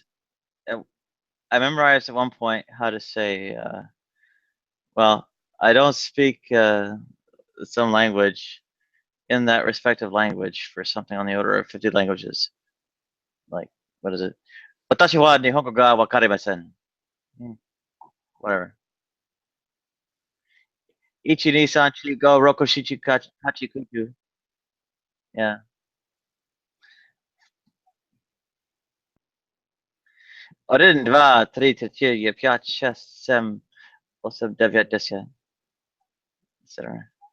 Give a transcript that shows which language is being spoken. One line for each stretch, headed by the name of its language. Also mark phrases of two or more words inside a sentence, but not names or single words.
English: I memorized at one point how to say. Well, I don't speak some language in that respective language for something on the order of 50 languages. Like, what is it?
Japanese: 私は日本語が分かりません.
English: Whatever.
Japanese: 一 二 三四 五 六 七 八 九十.
English: Yeah.
Russian: Один, два, три, четыре, пять, шесть, семь, восемь, девять, десять,
English: etc.